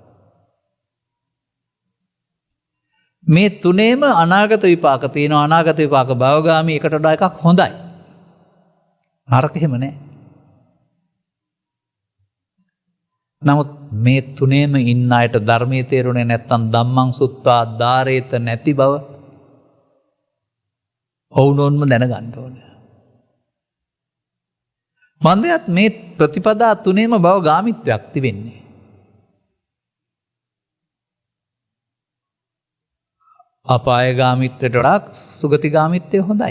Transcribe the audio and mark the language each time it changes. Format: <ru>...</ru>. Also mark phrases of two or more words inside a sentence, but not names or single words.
<si>මේ තුනේම අනාගත විපාක තියෙනවා. අනාගත විපාක භවගාමී, එකට වඩා එකක් හොඳයි. නරක එහෙම නැහැ. නමුත් මේ තුනේම ඉන්න අයට ධර්මයේ තේරුනේ නැත්තම්</si> <pi>ධම්මං සුත්වා ධාරේත</pi> <si>නැති බව ඔවුනොන්ම දැනගන්න ඕනේ. මන්දයත් මේ ප්‍රතිපදා තුනේම බව ගාමිත්වයක් තිබෙන්නේ. අපාය ගාමිත්වයට වඩා සුගති ගාමිත්වය හොඳයි.</si>